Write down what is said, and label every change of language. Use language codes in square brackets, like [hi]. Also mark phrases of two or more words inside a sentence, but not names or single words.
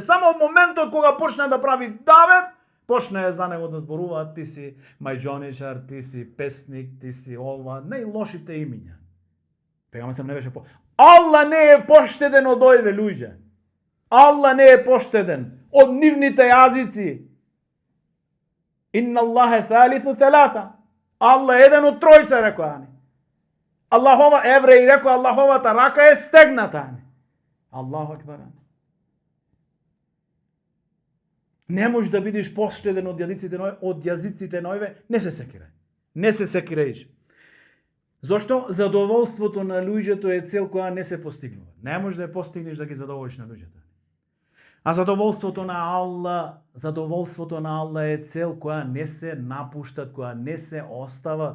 [mk] Само од моментот кога почна да прави давет, почна за него да зборуваат: ти си мајџоничар, ти си песник, ти си ова, најлошите имиња. Пејгамбер сам не беше Аллах не е поштеден од овие луѓе. Аллах не е поштеден од нивните јазици. [ar] إن الله ثالث ثلاثة. [mk] Аллах е еден од тројца, рекоа. Аллахова, евреи рекоа, Аллаховата рака е стегната. [ar] الله أكبر. [mk] Не можеш да бидеш поштеден од јазиците на овие, не се секирај. Не се секирај. Зошто? Задоволството на луѓето е цел која не се постигнува. Не можеш да ја постигнеш да ги задоволиш на луѓето. А задоволството на Аллах е цел која не се напуштат, која не се остава.